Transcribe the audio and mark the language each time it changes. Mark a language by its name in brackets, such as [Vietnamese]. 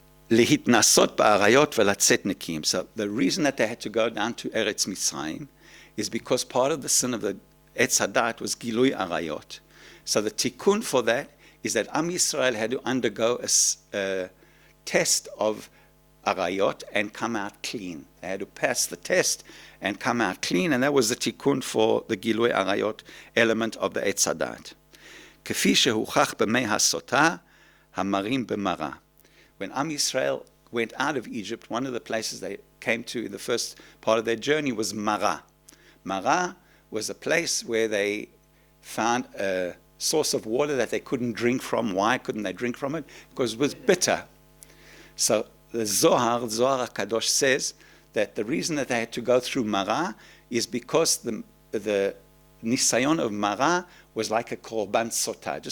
[Hebrew] להתנסות באריות ולצאת נקיים. [English] So the reason that they had to go down to Eretz Mitzrayim is because part of the sin of the Etz Hadat was Gilui Arayot. So the tikkun for that is that Am Yisrael had to undergo a test of Arayot and come out clean. They had to pass the test and come out clean, and that was the tikkun for the Gilui Arayot element of the Etz Hadat. [Hebrew] כפי שהוכח במי הסוטה, המרים במרה. [English] When Am Yisrael went out of Egypt, one of the places they came to in the first part of their journey was Mara. Mara was a place where they found a source of water that they couldn't drink from. Why couldn't they drink from it? Because it was bitter. So the Zohar HaKadosh says that the reason that they had to go through Mara is because the Nisayon of Mara was like a Korban Sotah.